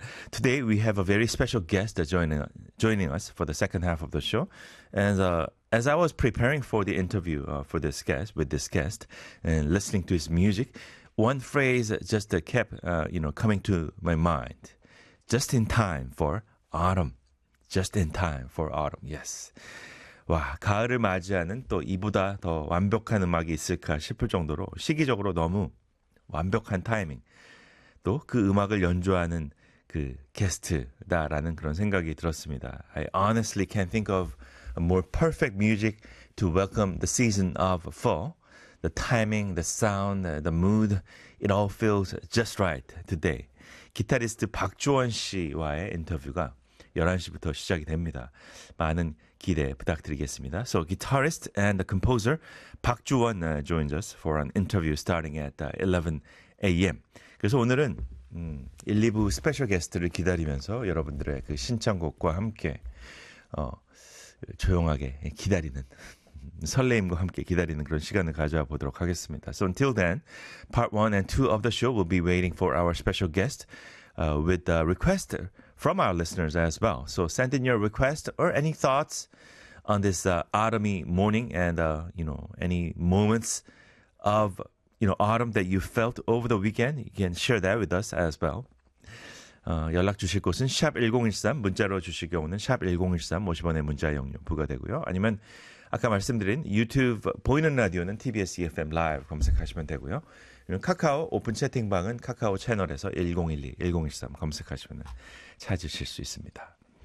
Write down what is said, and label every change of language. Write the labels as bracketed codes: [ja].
[en] Today we have a very special guest joining us for the second half of the show. And as I was preparing for the interview for this guest with this guest and listening to his music, one phrase just kept you know coming to my mind. Just in time for autumn. Just in time for autumn. Yes. [ko] 와, 가을을 맞이하는 또 이보다 더 완벽한 음악이 있을까 싶을 정도로 시기적으로 너무 완벽한 타이밍. 또 그 음악을 연주하는 그 게스트다라는 그런 생각이 들었습니다. [en] I honestly can't think of a more perfect music to welcome the season of fall. The timing, the sound, the mood, it all feels just right today. [ko] 기타리스트 박주원 씨와의 인터뷰가 11시부터 시작이 됩니다. 많은 기대 부탁드리겠습니다. [en] So, guitarist and the composer 박주원 joins us for an interview starting at 11 a.m. [ko] 그래서 오늘은 1, 2부 스페셜 게스트를 기다리면서 여러분들의 그 신청곡과 함께 조용하게 기다리는 설레임과 함께 기다리는 그런 시간을 가져와 보도록 하겠습니다. [en] So until then, part 1 and 2 of the show will be waiting for our special guest with the request from our listeners as well. So send in your request or any thoughts on this autumny morning and, you know, any moments of, you know, autumn that you felt over the weekend. You can share that with us as well. [ko] 연락 주실 곳은 샵1013, 문자로 주실 경우는 샵1013, 50원의 문자 이용료 부과되고요. 아니면 아까 말씀드린 유튜브 보이는 라디오는 TBS EFM Live 검색하시면 되고요. 카카오 오픈 채팅방은 카카오 채널에서 1012, 1013 검색하시면 찾으실 수 있습니다.